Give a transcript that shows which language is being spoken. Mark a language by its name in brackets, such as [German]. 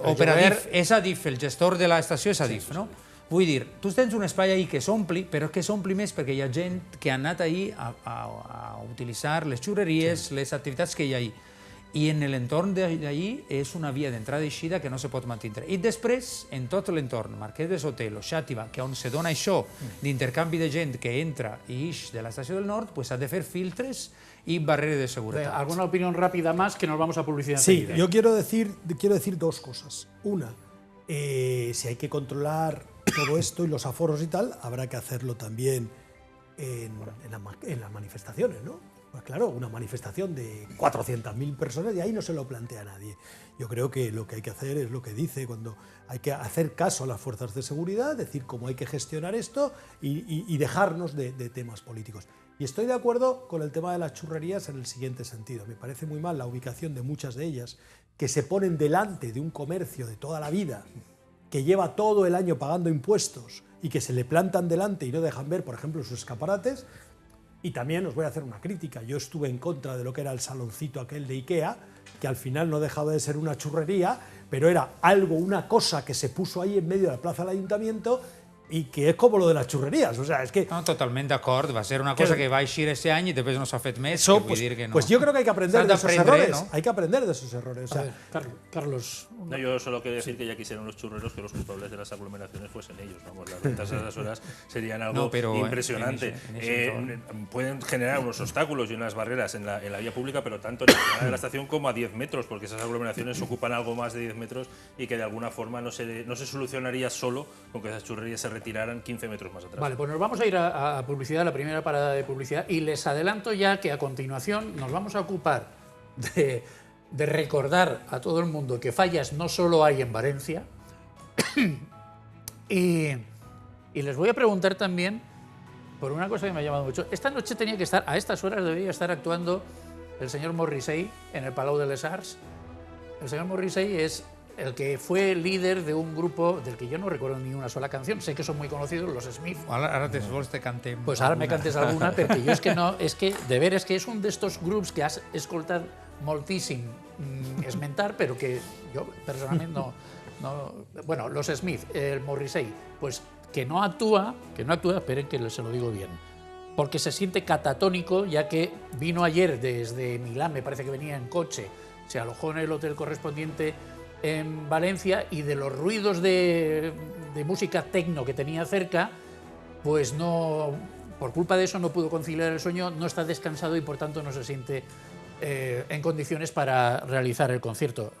[Catalan] O per Adif, és Adif, el gestor de l'estació és Adif, no? Vull dir, tu tens un espai ahir que s'ompli, però que s'ompli més perquè hi ha gent que ha anat ahir a utilitzar les xurreries, les activitats que hi ha ahir. I en l'entorn d'ahir és una via d'entrada i eixida que no se pot mantenir. I després, en tot l'entorn, Marquès de Sotelo, Xàtiva, que on se dona això d'intercanvi de gent que entra i ix de l'estació del nord, pues ha de fer filtres [Spanish] y barreras de seguridad. ¿Alguna opinión rápida más que nos vamos a publicidad? Sí, enseguida? yo quiero decir dos cosas. Una, si hay que controlar todo esto y los aforos y tal, habrá que hacerlo también en las manifestaciones, ¿no? Pues claro, una manifestación de 400.000 personas y ahí no se lo plantea nadie. Yo creo que lo que hay que hacer es lo que dice, cuando hay que hacer caso a las fuerzas de seguridad, decir cómo hay que gestionar esto y dejarnos de temas políticos. Y estoy de acuerdo con el tema de las churrerías en el siguiente sentido. Me parece muy mal la ubicación de muchas de ellas que se ponen delante de un comercio de toda la vida, que lleva todo el año pagando impuestos y que se le plantan delante y no dejan ver, por ejemplo, sus escaparates. Y también os voy a hacer una crítica. Yo estuve en contra de lo que era el saloncito aquel de Ikea, que al final no dejaba de ser una churrería, pero era algo, una cosa que se puso ahí en medio de la plaza del Ayuntamiento [Catalan] i que és com lo de [Spanish] las churrerías, o sea, es que... [Catalan] No, totalment d'acord, va ser una cosa que va eixir este any i després no s'ha fet més, [Spanish] Eso, [Catalan] que vull dir que no. [Spanish] Pues yo creo que hay que aprender de esos errores, ¿no? Hay que aprender de esos errores. O sea, A ver, Carlos. No, yo solo quería decir que ya quisieran los churreros que los culpables de las aglomeraciones fuesen ellos. Vamos, las ventas a esas horas serían algo impresionante. Pueden generar unos obstáculos y unas barreras en la vía pública, pero tanto en la zona de la estación como a 10 metros, porque esas aglomeraciones ocupan algo más de 10 metros y que de alguna forma no se solucionaría solo con que esas churrerías se retiraran 15 metros más atrás. Vale, pues nos vamos a ir a publicidad, la primera parada de publicidad, y les adelanto ya que a continuación nos vamos a ocupar de recordar a todo el mundo que fallas no solo hay en Valencia, y les voy a preguntar también por una cosa que me ha llamado mucho. Esta noche tenía que estar, a estas horas debería estar actuando el señor Morrissey en el Palau de les Arts. El señor Morrissey es el que fue líder de un grupo del que yo no recuerdo ni una sola canción. Sé que son muy conocidos, los Smith. [Catalan] Ara te cantem. Pues ara me cantes alguna, perquè jo és que no, és que de veres que és un d'estos grups que has escoltat moltíssim esmentar, però que jo personalment no. [Spanish] Bueno, los Smith, el Morrissey, pues que no actúa, esperen que se lo digo bien, porque se siente catatónico, ya que vino ayer desde Milán, me parece que venía en coche, se alojó en el hotel correspondiente en Valencia, y de los ruidos de música tecno que tenía cerca, pues no, por culpa de eso no pudo conciliar el sueño, no está descansado y por tanto no se siente en condiciones para realizar el concierto.